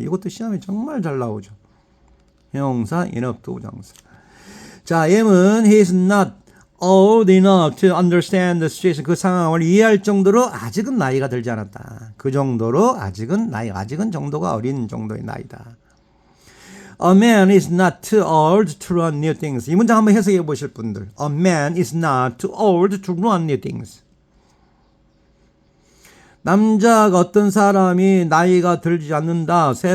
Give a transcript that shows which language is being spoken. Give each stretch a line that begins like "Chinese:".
Korean: 이것도 시험에 정말 잘 나오죠. 형용사 enough 투부정사. 자, M은
English: he is not old enough to understand the situation.
Korean: 그 상황을 이해할 정도로 아직은 나이가 들지 않았다. 그 정도로 아직은 정도가 어린 정도의 나이다.
English: A man is not too old to run new things.
Korean: 이 문장 한번 해석해 보실 분들.
English: A man is not too old to run new things.
Korean: 남자가 어떤 사람이 나이가 들지 않는다.